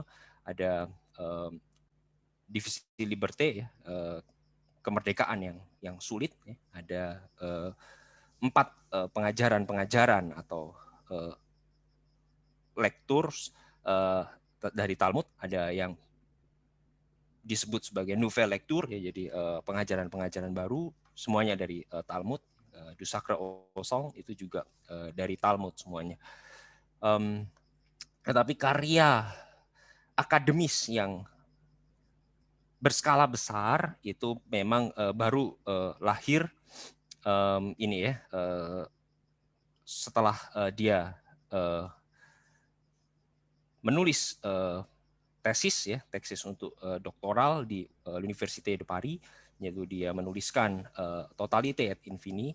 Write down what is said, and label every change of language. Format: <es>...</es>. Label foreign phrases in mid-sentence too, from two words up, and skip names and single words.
<id>Ada Divisi Liberté ya, kemerdekaan yang sulit ya. Ada 4 pengajaran-pengajaran atau lectures dari Talmud. Ada yang disebut sebagai nouvelle lecture, ya, jadi pengajaran-pengajaran baru semuanya dari Talmud. Du Sacre au Sang itu juga dari Talmud semuanya. Tetapi karya akademis yang berskala besar itu memang baru lahir ini ya setelah dia menulis tesis untuk doktoral di Université de Paris, yaitu dia menuliskan Totalité et Infini.</id>